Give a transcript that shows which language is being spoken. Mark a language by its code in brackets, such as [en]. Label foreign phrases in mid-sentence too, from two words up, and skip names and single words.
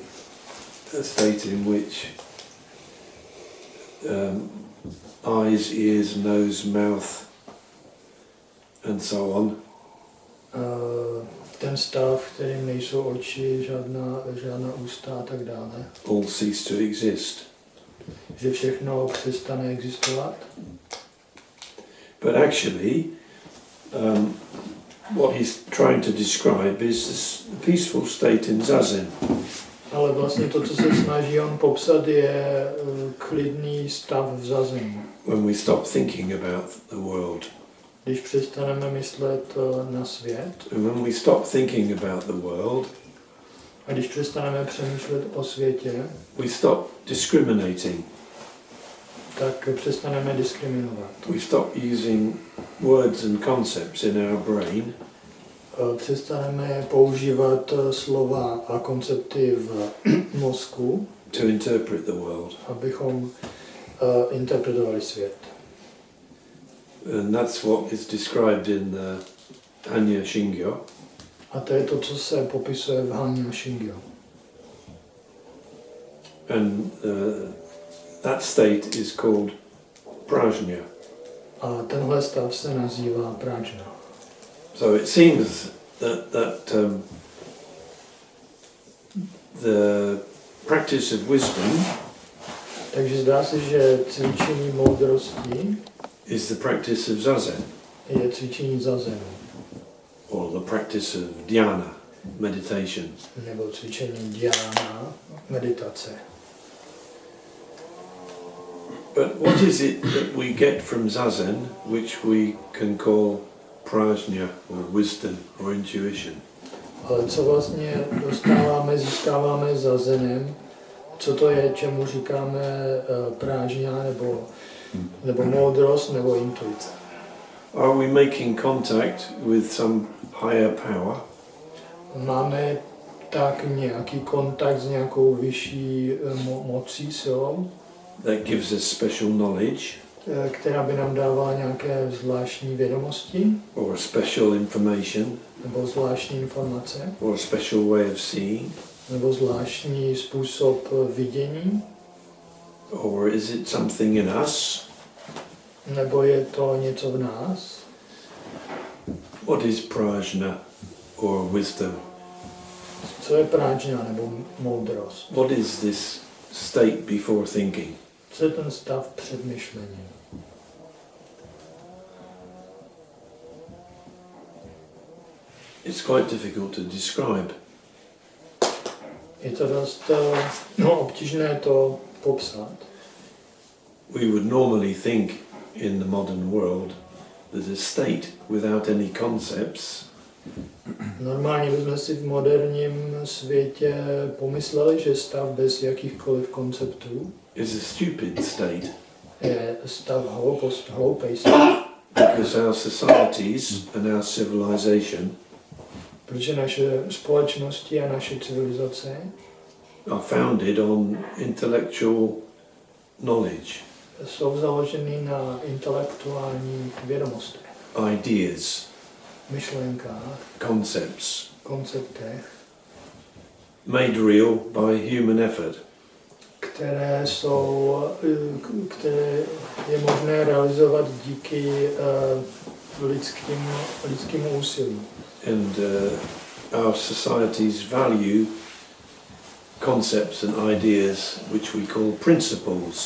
[en] A state in which eyes, ears, nose, mouth and so on [cs] ten stav, kterým nejsou oči, žádná ústa a tak dále. [en] all cease to exist. [cs] Že všechno přestane existovat. [en] But actually, what he's trying to describe is this peaceful state in zazen. [cs] Ale vlastně to, co se snaží on popsat, je klidný stav v zazenu. [en] When we stop thinking about the world. [cs] Když přestaneme myslet na svět. [en] And when we stop thinking about the world. [cs] A když přestaneme přemýšlet o světě. [en] We stop discriminating. [cs] Tak přestaneme diskriminovat. [en] We stop using words and concepts in our brain. [cs] Přestaneme používat slova a koncepty v mozku. [en] To interpret the world. [cs] Abychom interpretovali svět. [en] And that's what is described in the Hannya Shingyo. [cs] A to je to, co se popisuje v Hannya Shingyo. [en] And that state is called Prajñā. [cs] A tenhle stav se nazývá Prajñā. [en] So it seems that the practice of wisdom [cs] Takže zdá se, že cvičení moudrosti [en] is the practice of zazen, [cs] je cvičení zazenu, [en] or the practice of dhyana, meditation. [cs] nebo cvičení dhyána, meditace. [en] But what is it that we get from zazen, which we can call prajñā, or wisdom, or intuition? [cs] Ale co vlastně získáváme zazenem, co to je, čemu říkáme prážňa, nebo moudrost, nebo intuice. [en] Are we making contact with some higher power? [cs] Máme tak nějaký kontakt s nějakou vyšší mocí, silou, [en] that gives us special knowledge, [cs] která by nám dávala nějaké zvláštní vědomosti, [en] or special information, [cs] nebo zvláštní informace, [en] or a special way of seeing, [cs] nebo zvláštní způsob vidění, [en] or is it something in us? [cs] nebo je to něco v nás? [en] What is prajñā, or wisdom? [cs] Co je prážňa, nebo moudrost? [en] What is this state before thinking? [cs] Co je ten stav před myšlením? [en] It's quite difficult to describe. [cs] Je to dost obtížné to popsat. [en] We would normally think in the modern world that a state without any concepts [cs] Normálně bychom si v moderním světě pomysleli, že stav bez jakýchkoliv konceptů [en] is a stupid state, [cs] je stav hloupý stav. [en] because our societies and our civilization [cs] Protože naše společnosti a naše civilizace [en] are founded on intellectual knowledge, [cs] jsou založeny na intelektuálních vědomostech, [en] ideas, [cs] myšlenkách, konceptech, [en] made real by human effort. [cs] které je možné realizovat díky lidskému úsilí. [en] And our societies value concepts and ideas which we call principles.